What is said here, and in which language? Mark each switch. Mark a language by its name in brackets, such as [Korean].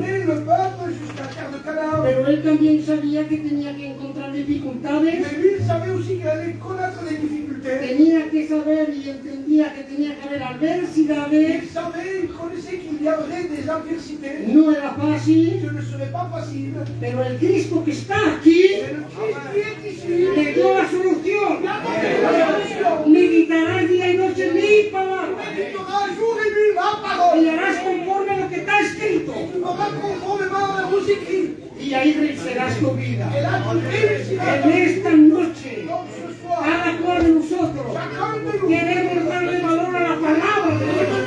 [French] mener le peuple jusqu'à la terre de Canaan. [Spanish] Pero él también sabía que tenía que encontrar dificultades, [French] Mais lui, il savait aussi qu'il allait connaître des difficultés. [Spanish] tenía que saber y entendía que tenía que haber adversidades. [French] Il savait, il connaissait qu'il y aurait des adversités. [Spanish] No era fácil, [French] Ce ne serait pas facile. [Spanish] pero el Cristo que está aquí [French] Mais le Christ qui est ici, [Spanish] le dio la solución. [French] il a donné la solution. [Spanish] Meditarás día y noche mi palabra [French] Méditera jour et nuit ma [Spanish] y [French] parole. [Spanish] harás conforme a lo que está escrito. [French] Tu feras conformément aux écrits. [Spanish] Y ahí vencerás tu vida. [French] Et là, tu réussiras. [Spanish] En esta noche, [French] Donc ce soir, [Spanish] cada cual de nosotros [French] chacun de nous, [Spanish] queremos darle valor a la palabra de Dios,